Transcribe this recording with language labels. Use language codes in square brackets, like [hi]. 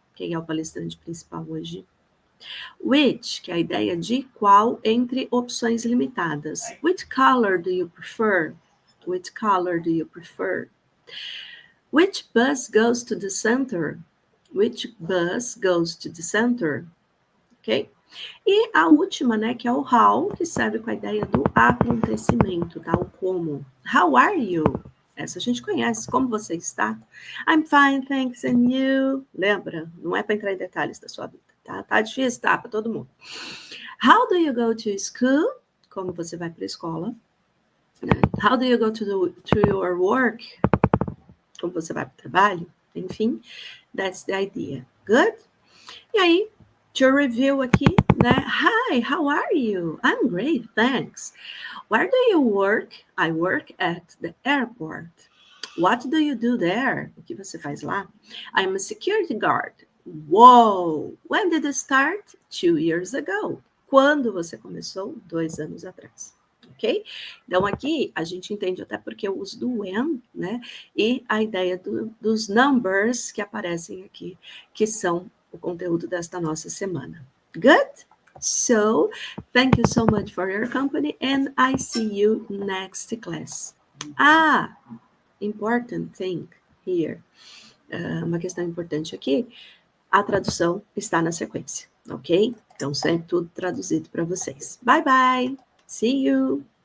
[pt] Quem é o palestrante principal hoje? Which, que é a ideia de qual entre opções limitadas. [en] Which color do you prefer? Which color do you prefer? Which bus goes to the center? Which bus goes to the center? Ok? [pt] E a última, né, que é o how, que serve com a ideia do acontecimento, tá? O como. [en] How are you? [pt] Essa a gente conhece. Como você está? [en] I'm fine, thanks, and you? Lembra? [pt] Não é para entrar em detalhes da sua vida, tá? Tá difícil, tá? Para todo mundo. [en] How do you go to school? [pt] Como você vai para a escola? [en] How do you go to your work? [pt] Como você vai para o trabalho? Enfim, [en] that's the idea. Good? [pt] E aí, to review aqui, né? [en] Hi, how are you? I'm great, thanks. Where do you work? I work at the airport. What do you do there? [pt] O que você faz lá? [en] I'm a security guard. Whoa! When did you start? 2 years ago. [pt] Quando você começou? 2 anos atrás. Ok? Então, aqui a gente entende até porque eu uso do when, né? E a ideia dos numbers que aparecem aqui, que são o conteúdo desta nossa semana. Good? [en] So, thank you so much for your company and I see you next class. Important thing here. [pt] Uma questão importante aqui, a tradução está na sequência, ok? Então, sempre tudo traduzido para vocês. [en] Bye, bye. See you.